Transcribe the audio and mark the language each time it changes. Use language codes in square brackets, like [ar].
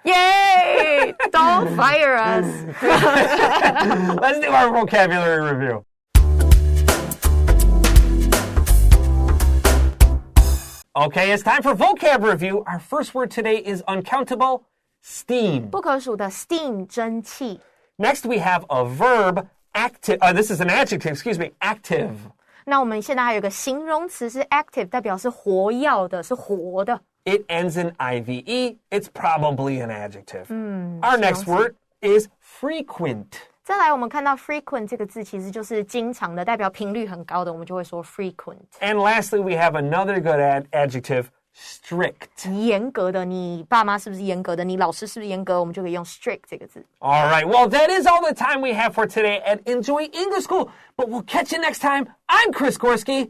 [en] Yay! Don't fire us. Let's do our vocabulary review. Okay, it's time for vocab review. Our first word today is uncountable, steam. [zh] 不可数的 steam 蒸汽。 [en] Next we have a verb, active. This is an adjective, active. [zh] 那我们现在还有一个形容词是 active， 代表是活跃的，是活的。 [en] It ends in IVE. It's probably an adjective. Our next word is frequent. [zh] 再来，我们看到 frequent 这个字其实就是经常的，代表频率很高的，我们就会说 frequent. [en] And lastly, we have another good adjective, strict. [zh] 严格的，你爸妈是不是严格的？你老师是不是严格？我们就可以用 strict 这个字。 [en] All right, well, that is all the time we have for today at Enjoy English School. But we'll catch you next time. I'm Chris Gorski.